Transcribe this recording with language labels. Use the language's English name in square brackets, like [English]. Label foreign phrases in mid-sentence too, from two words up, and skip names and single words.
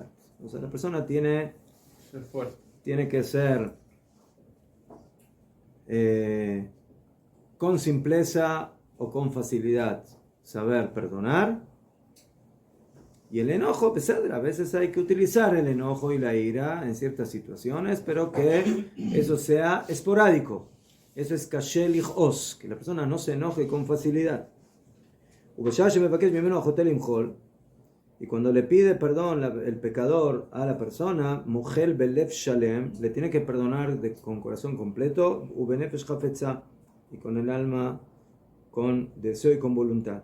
[Spanish] O sea, la persona tiene que ser con simpleza o con facilidad saber perdonar, Y el enojo, pesar, a veces hay que utilizar el enojo y la ira en ciertas situaciones, pero que eso sea esporádico. Eso es [Hebrew] קשה לכעוס, [Spanish] que la persona no se enoje con facilidad. Y cuando le pide perdón el pecador a la persona, [Hebrew] מוחל בלב שלם, [Spanish] le tiene que perdonar con corazón completo, [Hebrew] ובנפש חפצה, [Spanish] y con el alma, con deseo y con voluntad.